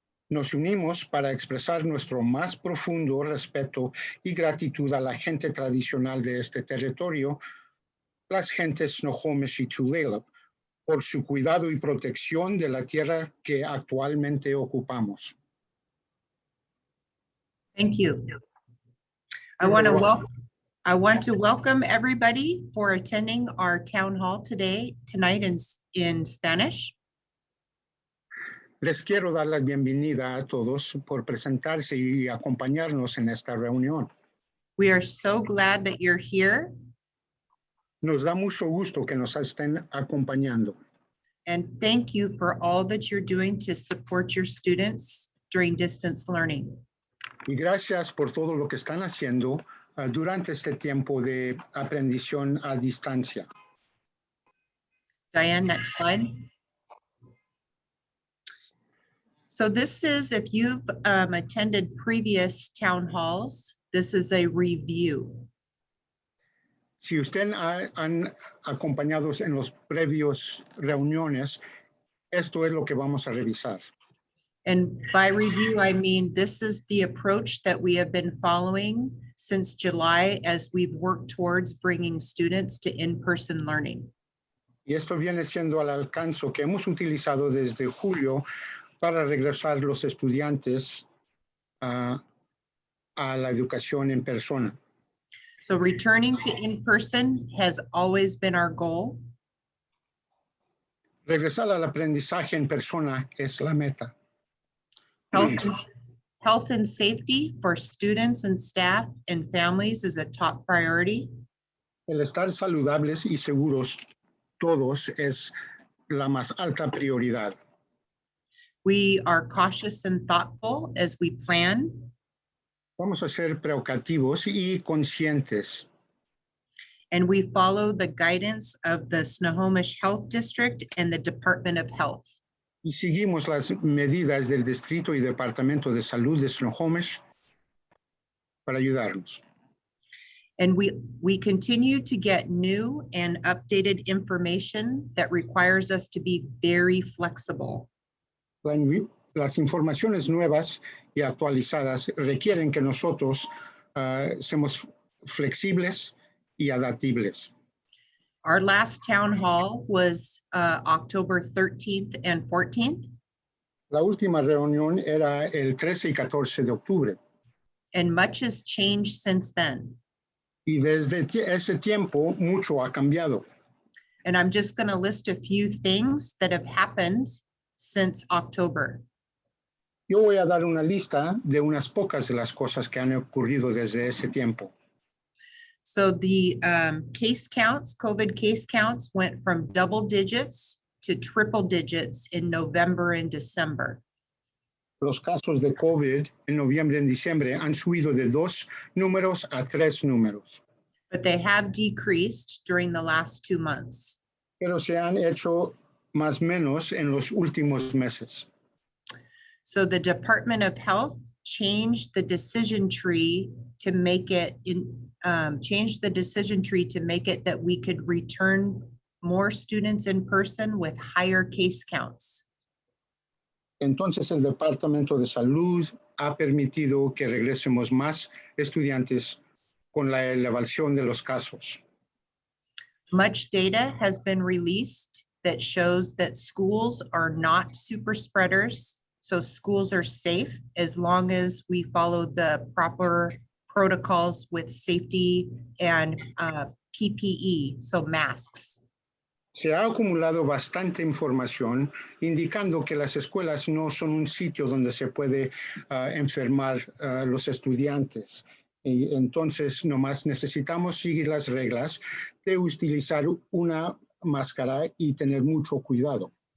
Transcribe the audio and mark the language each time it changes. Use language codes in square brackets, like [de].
[es] Nos unimos para expresar nuestro más profundo respeto y gratitud a la gente tradicional de este territorio, las gentes Snohomish y Tulalip, por su cuidado y protección de la tierra que actualmente ocupamos. [en] Thank you. I want to welcome everybody for attending our town hall tonight in Spanish. [es] Les quiero dar la bienvenida a todos por presentarse y acompañarnos en esta reunión. [en] We are so glad that you're here, [es] Nos da mucho gusto que nos estén acompañando. [en] and thank you for all that you're doing to support your students during distance learning. [es] Y gracias por todo lo que están haciendo durante este tiempo de aprendizaje a distancia. [en] Diane, next slide. So this is, if you've attended previous town halls, this is a review. [es] Si usted han acompañado en los previos reuniones, esto es lo que vamos a revisar. [en] And by review, I mean this is the approach that we have been following since July as we've worked towards bringing students to in-person learning. [es] Y esto viene siendo al alcance que hemos utilizado desde julio para regresar los estudiantes a la educación en persona. [en] So returning to in-person has always been our goal. [es] Regresar al aprendizaje en persona es la meta. [en] Health and safety for students and staff and families is a top priority. [es] El estar saludables y seguros todos es la más alta prioridad. [en] We are cautious and thoughtful as we plan. [es] Vamos a ser precautivos y conscientes. [en] And we follow the guidance of the Snohomish Health District and the Department of Health. [es] Y seguimos las medidas del Distrito y Departamento de Salud de Snohomish para ayudarnos. [en] And we continue to get new and updated information that requires us to be very flexible. [es] Las informaciones nuevas y actualizadas requieren que nosotros seamos flexibles y adaptables. [en] Our last town hall was October 13th and 14th. [es] La última reunión era el 13 y 14 de octubre. [en] And much has changed since then. [es] Y desde ese tiempo mucho ha cambiado. [en] And I'm just going to list a few things that have happened since October. [es] Yo voy a dar una lista de unas pocas de las cosas que han ocurrido desde ese tiempo. [en] So the case counts, COVID case counts went from double digits to triple digits in November and December. [es] Los casos de COVID en noviembre y en diciembre han subido de 2 números a 3 números. [en] But they have decreased during the last 2 months. [es] Pero se han hecho más menos en los últimos meses. [en] So the Department of Health changed the decision tree to make it that we could return more students in person with higher case counts. [es] Entonces el Departamento de Salud ha permitido que regresemos más estudiantes con la elevación de los casos. [en] Much data has been released that shows that schools are not super spreaders. So schools are safe as long as we follow the proper protocols with safety and PPE, so masks. [es] Se ha acumulado bastante información indicando que las escuelas no son un sitio donde se puede enfermar los estudiantes. Y entonces, nomás necesitamos seguir las reglas de utilizar una máscara y tener mucho cuidado.